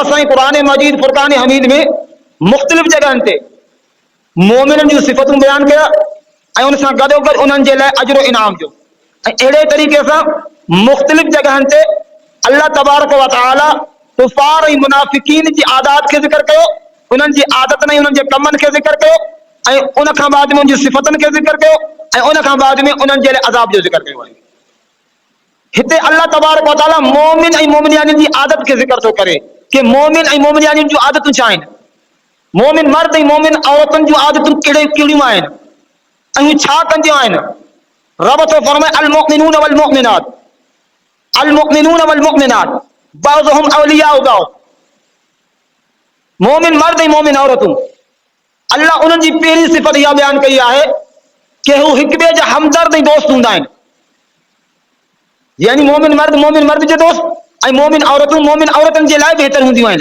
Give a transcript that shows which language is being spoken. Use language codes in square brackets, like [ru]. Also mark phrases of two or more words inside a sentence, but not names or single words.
[sd] असां क़ुरान मजीद फुरकान हमीद में मुख़्तलिफ़ जगहनि ते मोमिननि जूं सिफ़तूं बयान कया ऐं उन सां गॾोगॾु उन्हनि जे लाइ अजर इनाम जो। ऐं अहिड़े तरीक़े सां मुख़्तलिफ़ जगहनि ते अल्लाह तबारक व तआला कुफ़ार ऐं मुनाफ़िकीन जी आदात खे ज़िक्र कयो, उन्हनि जी आदतनि ऐं उन्हनि जे कमनि खे ज़िक्र कयो ऐं उन खां बाद में उन जी सिफ़तनि खे ज़िक्र कयो ऐं उन खां बाद में उन्हनि जे लाइ अज़ाब जो ज़िक्र कयो आहे। हिते अल्लाह तबारक व तआला मोमिन ऐं मोमिनियानि जी आदत खे ज़िक्र थो करे कि मोमिन ऐं मोमिनियानि जूं आदतूं छा आहिनि, मोमिन मर्द ऐं मोमिन औरतुनि जूं आदतूं कहिड़ियूं आहिनि ऐं हू छा कंदियूं आहिनि। [ar] रब थो फरमाए المؤمنون والمؤمنات المؤمنون والمؤمنات بعضهم أولياء بعض. [sd] मोमिन मर्द ऐं मोमिन औरतूं, अल्लाह उन्हनि जी पहिरीं सिफ़त इहा बयान कई आहे कि हू हिक ॿिए जा हमदर्द ऐं दोस्त हूंदा आहिनि। यानी मोमिन मर्द जो दोस्त ऐं मोमिन औरतुनि जे लाइ बहितर हूंदियूं आहिनि।